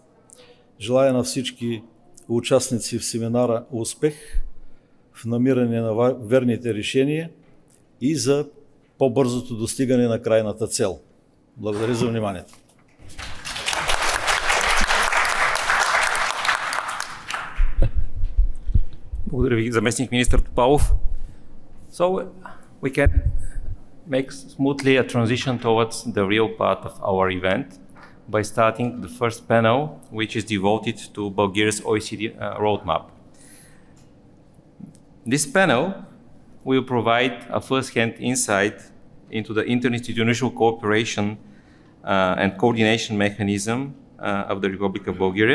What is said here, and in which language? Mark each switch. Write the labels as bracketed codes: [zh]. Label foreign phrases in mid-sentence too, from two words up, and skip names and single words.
[bg] Желая на всички участници в семинара успех в намиране на верните решения и за по-бързото достигане на крайната цел. Благодаря за вниманието. Благодаря ви, заместник министър Топалов. [en] So we can make smoothly a transition towards the real part of our event by starting the first panel, which is devoted to Bulgaria's OECD roadmap. This panel will provide a first-hand insight into the interinstitutional cooperation and coordination mechanism of the Republic of Bulgaria.